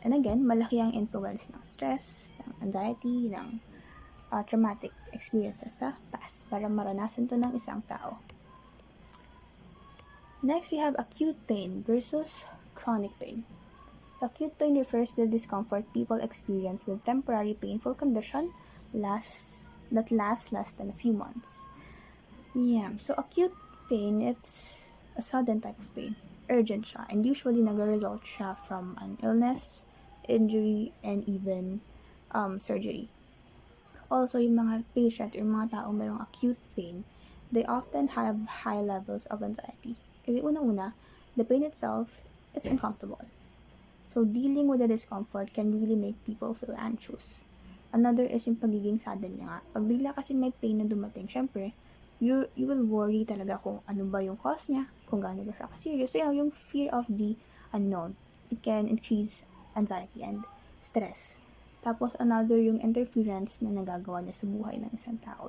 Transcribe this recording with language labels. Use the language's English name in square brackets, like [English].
[English] And again, [Filipino] malaki ang influence ng stress, ng anxiety, ng traumatic experiences sa past para maranasan to ng isang tao. [English] Next, we have acute pain versus chronic pain. So, acute pain refers to the discomfort people experience with temporary painful condition that lasts less than a few months. Yeah, so acute pain, it's a sudden type of pain. [Filipino] Urgent siya, and usually nag-result siya [English] from an illness, injury, and even surgery. Also, [Filipino] yung mga patient or mga tao mayroong [English] acute pain, they often have high levels of anxiety. [Filipino] Kasi unang-una, [English] the pain itself, it's uncomfortable. So, dealing with the discomfort can really make people feel anxious. [Filipino] Another is yung pagiging sudden niya nga. Pag bigla kasi may pain na dumating, syempre, [English] you will worry [Filipino] talaga kung ano ba yung cause niya, kung gaano ba siya ka-serious. [English] So, yung fear of the unknown, it can increase anxiety and stress. [Filipino] Tapos, another yung interference na nagagawa niya sa buhay ng isang tao.